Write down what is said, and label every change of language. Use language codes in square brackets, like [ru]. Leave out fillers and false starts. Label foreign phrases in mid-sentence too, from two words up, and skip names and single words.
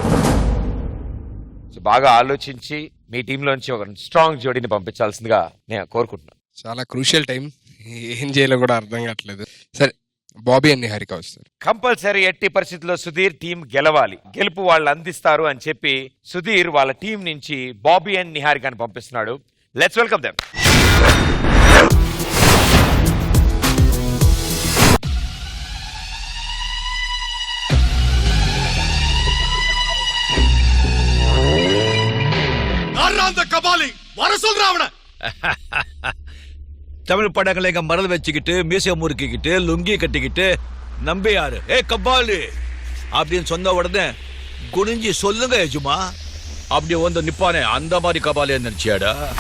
[te] సో బాగా ఆలోచించి మీ టీంలోంచి ఒక స్ట్రాంగ్ జోడీని పంపించాల్సిందిగా నేను కోరుకుంటున్నాను. చాలా [en] crucial time, [te] ఏం చేయాలో కూడా అర్థం కావట్లేదు. సరే, బాబీ అండ్ నిహారిక వస్తారు. కంపల్సరీ ఎట్టి పరిస్థితుల్లో సుధీర్ టీం గెలవాలి. గెలుపు వాళ్ళు అందిస్తారు అని చెప్పి సుధీర్ వాళ్ళ టీం నుంచి బాబీ అండ్ నిహారికని పంపిస్తున్నాడు. [en] Let's welcome them. [ta] கபாலி வர சொல்றாவன. தமிழ் படங்களை மறந்து வச்சுக்கிட்டு மீசை முறுக்கிக்கிட்டு லுங்கி கட்டிக்கிட்டு நம்பியாரு ஏ கபாலி அப்படின்னு சொன்ன உடனே குனிஞ்சி சொல்லுங்க எஜுமா அப்படி வந்து நிப்பானே அந்த மாதிரி கபாலியா நினைச்சியாடா?